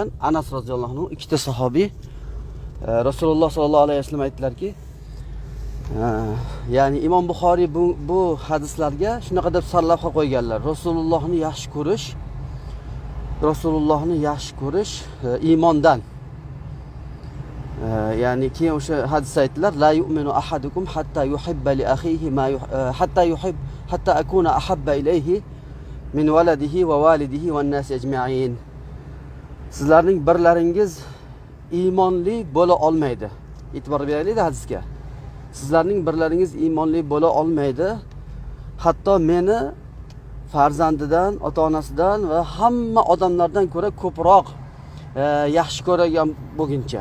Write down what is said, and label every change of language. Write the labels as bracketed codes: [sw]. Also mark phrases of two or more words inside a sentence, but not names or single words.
[uz] Anas [ar] رضي الله عنه [uz] ikkita sahobiy Rasululloh [ar] صلى الله عليه وسلم [uz] aytdilarki, ya'ni Imom Buxoriy bu hadislarga shunaqa deb sarlavha qo'yganlar. Rasulullohni yaxshi ko'rish iymondan. Ya'ni keyin o'sha hadis aytdilar, [ar] لا يؤمن أحدكم حتى يحب لأخيه ما حتى أكون أحب إليه من ولده ووالده والناس أجمعين. [uz] Sizlarning birlaringiz iymonli bo'la olmaydi. E'tibor beraylik hadisga. Sizlarning birlaringiz iymonli bo'la olmaydi, hatto meni farzandidan, ota-onasidan va hamma odamlardan ko'ra ko'proq yaxshi ko'rgan bo'lguncha.